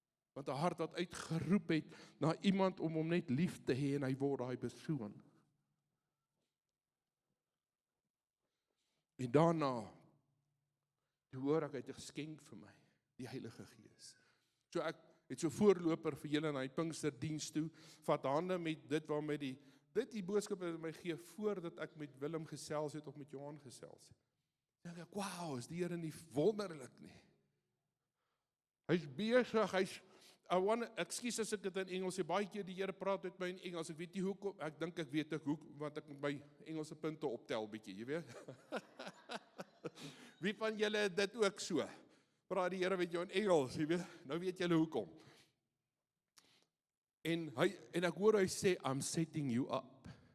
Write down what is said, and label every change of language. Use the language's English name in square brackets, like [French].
[Afrikaans] Want 'n hart wat uitgeroep het na iemand om hom net lief te hê en hy word daai persoon. En daarna, toe hoor ek, hy het 'n geskenk vir my, die Heilige Gees. So ek het so voorloper vir julle na die Pinksterdiens toe, vat hande met dit waarmee die boodskap het my gee, voordat ek met Willem gesels het of met Johan gesels het. Dan dink ek, wow, is die Here nie wonderlik nie. Hy's besig, ekskuus as ek dit in Engels sê, baie keer die Here praat met my in Engels, ek weet nie hoekom, ek dink ek weet hoe, want ek met my Engelse punte optel bietjie, jy weet. Wie van julle het dit ook so? Praat die Here met jou in Engels, jy weet, nou weet julle hoekom. En ek hoor hy sê, [English] I'm setting you up.